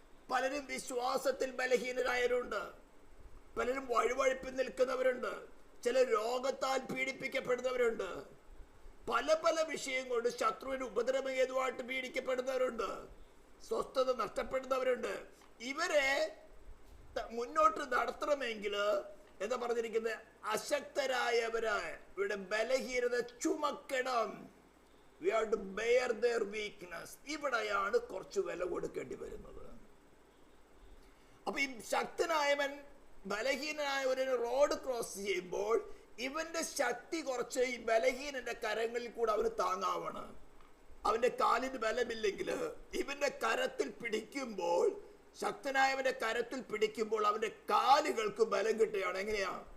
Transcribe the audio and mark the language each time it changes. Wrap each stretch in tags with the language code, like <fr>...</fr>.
<ml>പലരും വിശ്വാസത്തിൽ ബലഹീനരായവരുണ്ട്, പലരും വഴുവഴുപ്പിൽ നിൽക്കുന്നവരുണ്ട്, ചില രോഗത്താൽ പീഡിപ്പിക്കപ്പെടുന്നവരുണ്ട്, പല പല വിഷയം കൊണ്ട് ശത്രുവിന് ഉപദ്രവഹേതുവായിട്ട് പീഡിക്കപ്പെടുന്നവരുണ്ട്, സ്വസ്ഥത നഷ്ടപ്പെടുന്നവരുണ്ട്. ഇവരെ മുന്നോട്ട് നടത്തണമെങ്കിൽ എന്താ പറഞ്ഞിരിക്കുന്നത്? അശക്തരായവരായ ഇവരുടെ ബലഹീനത ചുമക്കണം.</ml> <en>We have to bear their weakness.</en> <ml>ഇവിടെയാണ് കുറച്ച് വില കൊടുക്കേണ്ടി വരുന്നത്. അപ്പൊ ഈ ശക്തനായവൻ ബലഹീനനായ ഒരു റോഡ് ക്രോസ് ചെയ്യുമ്പോൾ ഇവന്റെ ശക്തി കുറച്ച് ഈ ബലഹീനന്റെ കരങ്ങളിൽ കൂടെ അവന് താങ്ങാവണം. അവന്റെ കാലിന് ബലമില്ലെങ്കിൽ ഇവന്റെ കരത്തിൽ പിടിക്കുമ്പോൾ, ശക്തനായവന്റെ കരത്തിൽ പിടിക്കുമ്പോൾ അവന്റെ കാലുകൾക്ക് ബലം കിട്ടുകയാണ്. എങ്ങനെയാ?</ml>